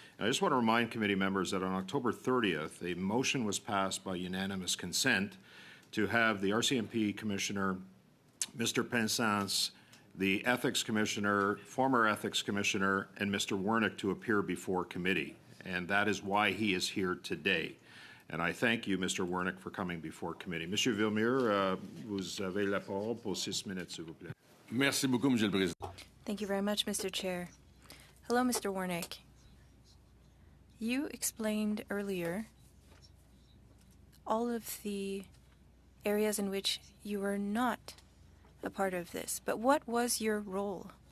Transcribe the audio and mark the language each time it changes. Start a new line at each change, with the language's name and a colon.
English: And I just want to remind committee members that on October 30th, a motion was passed by unanimous consent to have the RCMP Commissioner, Mr. Pensance, the Ethics Commissioner, former Ethics Commissioner, and Mr. Wernick to appear before committee. And that is why he is here today. And I thank you, Mr. Wernick, for coming before committee.
French: Monsieur Villemure, vous avez la parole pour 6 minutes, s'il vous plaît. Merci beaucoup, Monsieur le Président.
English: Thank you very much, Mr. Chair. Hello, Mr. Wernick. You explained earlier all of the areas in which you were not a part of this, but what was your role